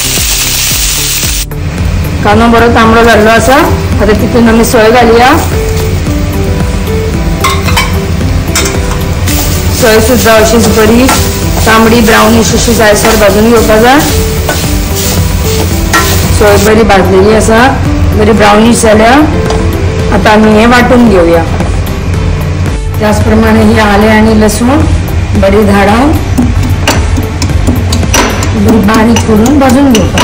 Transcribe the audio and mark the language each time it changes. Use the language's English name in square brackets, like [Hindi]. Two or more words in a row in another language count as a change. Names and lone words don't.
[Konkani] कांदो बरो तांबडो जाल्लो आसा, आता तितून आम्ही सोय घालूया। सोय सुद्धा अशीच बरी तांबडी ब्राउनिश अशी जायसर भाजून घेवपाक जाय। सोय बरी भाजलेली आसा, बरी ब्राउनिश जाल्या। [Marathi] आता आम्ही हे वाटून घेऊया। [Konkani] त्याचप्रमाणे ही आले आणि लसूण बरी धाडावून बरी बारीक करून भाजून घेवपाक।